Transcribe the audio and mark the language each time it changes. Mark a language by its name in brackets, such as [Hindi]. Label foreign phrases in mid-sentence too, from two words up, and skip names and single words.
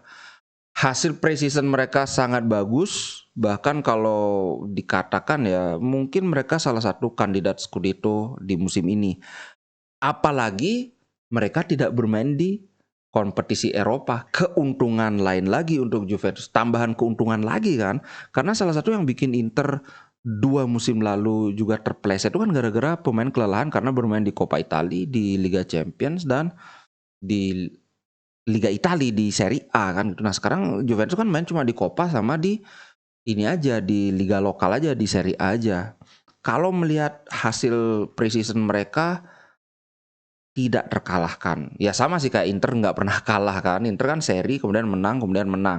[Indonesian] Hasil preseason mereka sangat bagus, bahkan kalau dikatakan ya mungkin mereka salah satu kandidat Scudetto di musim ini. Apalagi mereka tidak bermain di kompetisi Eropa. Keuntungan lain lagi untuk Juventus, tambahan keuntungan lagi kan. Karena salah satu yang bikin Inter 2 musim lalu juga terpleset itu kan gara-gara pemain kelelahan karena bermain di Coppa Italia, di Liga Champions dan di Liga Italia di Serie A kan. Nah, sekarang Juventus kan main cuma di Coppa sama di ini aja di liga lokal aja di Serie A aja. Kalau melihat hasil preseason mereka tidak terkalahkan. Ya sama sih kayak Inter nggak pernah kalah kan. Inter kan seri kemudian menang kemudian menang.